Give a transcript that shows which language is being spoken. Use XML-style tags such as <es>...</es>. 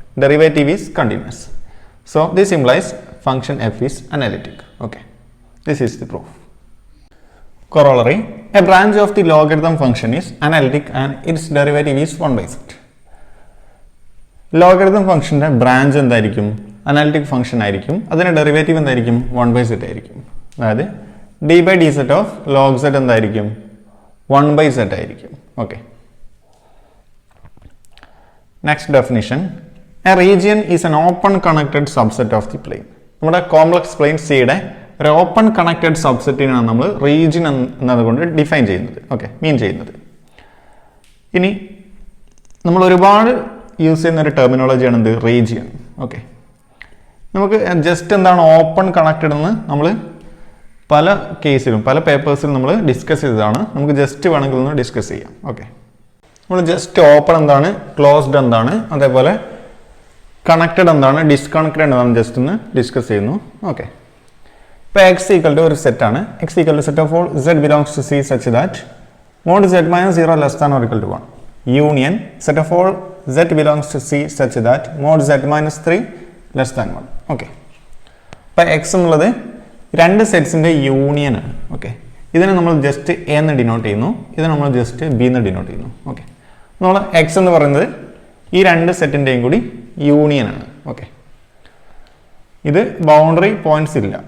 <en>Derivative is continuous. So this implies function f is analytic. Okay. This is the proof. Corollary: a branch of the logarithm function is analytic and its derivative is 1 by z. Logarithm function branch analytic function, derivative 1 by z.</en> <ml>അതായത്</ml> <en>D by D set of log set</en> <ml>എന്തായിരിക്കും 1/z ആയിരിക്കും.</ml> <en>Okay. Next definition, a region is an open connected subset of the plane.</en> <ml>നമ്മുടെ complex plain സിയുടെ ഒരു open connected സബ്സെറ്റിനാണ് നമ്മൾ region എന്നതുകൊണ്ട് define ചെയ്യുന്നത്. Okay, മീൻ ചെയ്യുന്നത്. ഇനി നമ്മൾ ഒരുപാട് യൂസ് ചെയ്യുന്ന ഒരു ടെർമിനോളജിയാണ് എന്ത്, റീജിയൻ. ഓക്കെ, നമുക്ക് ജസ്റ്റ് എന്താണ് ഓപ്പൺ കണക്റ്റഡ് എന്ന് നമ്മൾ പല കേസിലും പല പേപ്പേഴ്സിലും നമ്മൾ ഡിസ്കസ് ചെയ്തതാണ്. നമുക്ക് ജസ്റ്റ് വേണമെങ്കിൽ ഒന്ന് ഡിസ്കസ് ചെയ്യാം. ഓക്കെ, നമ്മൾ ജസ്റ്റ് ഓപ്പൺ എന്താണ്, ക്ലോസ്ഡ് എന്താണ്, അതേപോലെ കണക്റ്റഡ് എന്താണ്, ഡിസ്കണക്റ്റഡ് എന്താണ് ജസ്റ്റ് ഒന്ന് ഡിസ്കസ് ചെയ്യുന്നു.</ml> <en>Okay, ഇപ്പോൾ X equal to ഒരു സെറ്റാണ്. X equal to set of all z belongs to C such that mod z minus 0 less than or equal to 1. Union set of all z belongs to C such that mod z minus 3 less than 1.</en> <ml>Okay, ഇപ്പോൾ X എന്നുള്ളത് രണ്ട് സെറ്റ്സിൻ്റെ union ആണ്. Okay, ഇതിനെ നമ്മൾ just A എന്ന് denote ചെയ്യുന്നു, ഇതിനെ നമ്മൾ ജസ്റ്റ് ബി എന്ന് ഡിനോട്ട് ചെയ്യുന്നു. ഓക്കെ, നമ്മൾ എക്സ് എന്ന് പറയുന്നത് ഈ രണ്ട് സെറ്റിൻ്റെയും കൂടി യൂണിയൻ ആണ്. ഓക്കെ, ഇത് ബൗണ്ടറി പോയിന്റ്സ് ഇല്ല.</ml>